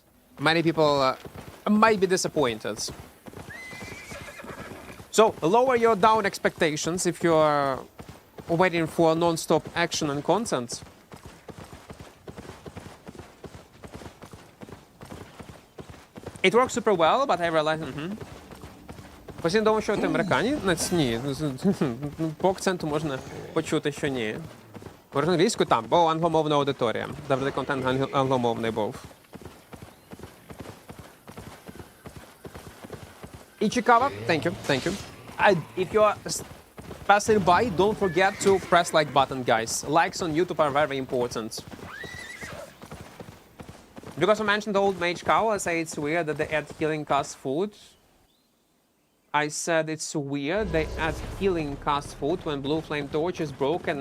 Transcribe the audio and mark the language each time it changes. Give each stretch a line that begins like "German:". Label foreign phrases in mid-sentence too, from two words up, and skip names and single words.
English: Many people might be disappointed. So lower your down expectations if you're waiting for non-stop action and content. It works super well, but I realize...
Ukrainian: Постійно думав, що ти американі? Ні, по акценту можна почути, що ні. Говорю англійською там, бо англомовна аудиторія. Завжди контент англомовний був. І цікаво,
English: thank you. If you're passing by, don't forget to press like button, guys. Likes on YouTube are very important. Because I mentioned the old mage cow, I say it's weird that they add healing cost food. I said it's weird they add healing cost food when blue flame torch is broken.